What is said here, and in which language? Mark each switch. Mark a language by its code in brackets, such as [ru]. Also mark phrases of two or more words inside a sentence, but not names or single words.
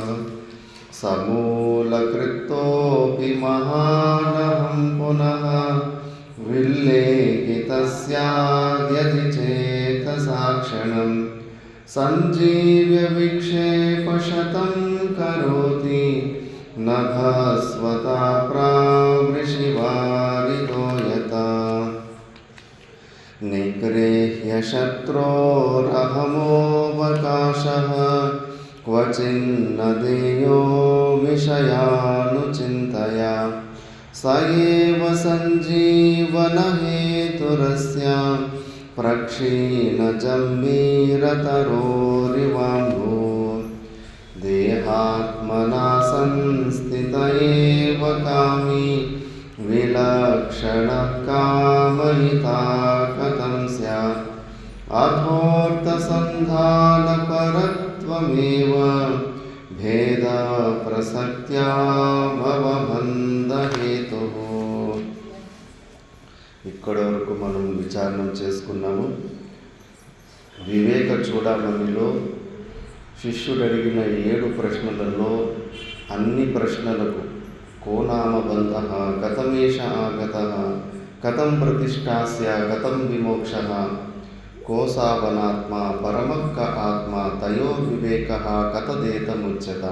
[sa] ಸಮೂಲಕೃತೋಪಿ ಮಹಾನಹಂ ಪುನಃ ವಿಲ್ಲೇಖಿತಸ್ಯಾದ್ಯತಿ ಚೇತಸಾ ಕ್ಷಣಂ ಸಂಜೀವ್ಯ ವಿಕ್ಷೇಪಶತಂ ಕರೋತಿ ನಭಸ್ವತಾ ಪ್ರಾವೃಷಿವಾರಿತೋ ಯಥಾ। ನಿಗ್ರೇಹ್ಯ ಶತ್ರೋರಹಮೋವಕಾಶಃ ಕ್ವಚಿನ್ನ ದೇಯೋ ವಿಷಯಾನುಚಿಂತಯಾ ಸ ಏವ ಸಂಜೀವನಹೇತುರಸ್ಯ ಪ್ರಕ್ಷೀಣಜಂಬೀರತರೋರಿವಾಂಭೂತ್। ದೇಹಾತ್ಮನಾ ಸಂಸ್ಥಿತ ಏವ ಕಾಮಿ ವಿಲಕ್ಷಣಃ ಕಾಮಯಿತಾ ಕಥಂ ಸ್ಯಾತ್। अथोऽर्थसन्धानपरत्वमेव భేద ప్రసక్త్యా భవబంధహేతుః. [te] ఇక్కడి వరకు మనం విచారణ చేసుకున్నాము. వివేక చూడమణిలో శిష్యుడు అడిగిన 7 ప్రశ్నలలో అన్ని ప్రశ్నలకు [sa] కో నామ బంధః, కథమేష ఆగతః, కథం ప్రతిష్టాస్య, కథం విమోక్షః, కో సావనాత్మ, పరమః ఆత్మ, తయో వివేకః కథదేతముచ్యతాం.